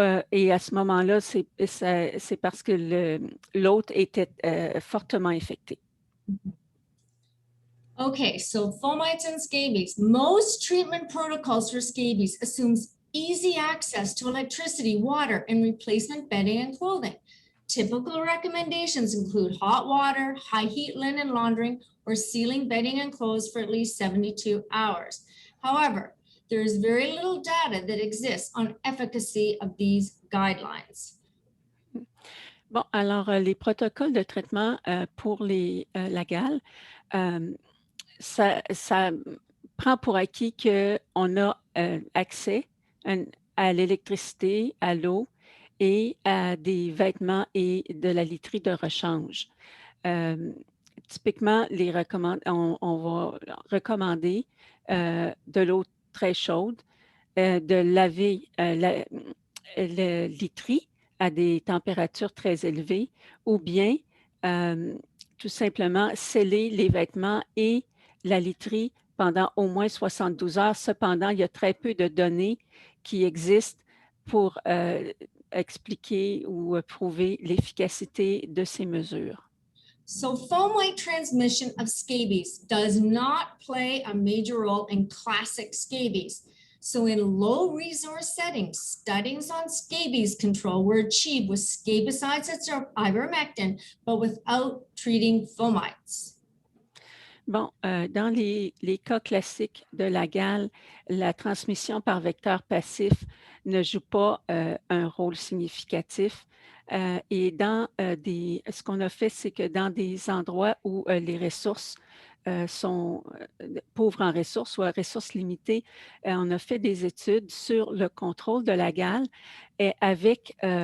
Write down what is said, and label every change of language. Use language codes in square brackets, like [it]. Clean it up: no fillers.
[fr] Et à ce moment-là, c'est parce que l'hôte était fortement infecté. [en] Okay, so fomites and scabies. Most treatment protocols for scabies assumes easy access to electricity, water, and replacement bedding and clothing. Typical recommendations include hot water, high heat linen laundering, or sealing bedding and clothes for at least 72 hours. However, there is very little data that exists on efficacy of these guidelines. [fr] Bon, alors les protocoles de traitement pour la gale, ça prend pour acquis qu'on a accès à l'électricité, à l'eau et à des vêtements et de la literie de rechange. Typiquement, on va recommander de l'eau très chaude, de laver le literie à des températures très élevées ou bien tout simplement sceller les vêtements et la literie pendant au moins 72 heures. Cependant, il y a très peu de données qui existent pour expliquer ou prouver l'efficacité de ces mesures. [en] So foam-white transmission of scabies does not play a major role in classic scabies. So in low resource settings, studies on scabies control were achieved with scabicides and ivermectin, but without treating fomites. [fr] Bon, dans les cas classiques de la gale, la transmission par vecteur passif ne joue pas un rôle significatif. Et dans ce qu'on a fait, c'est que dans des endroits où les ressources sont pauvres en ressources ou à ressources limitées, on a fait des études sur le contrôle de la gale et avec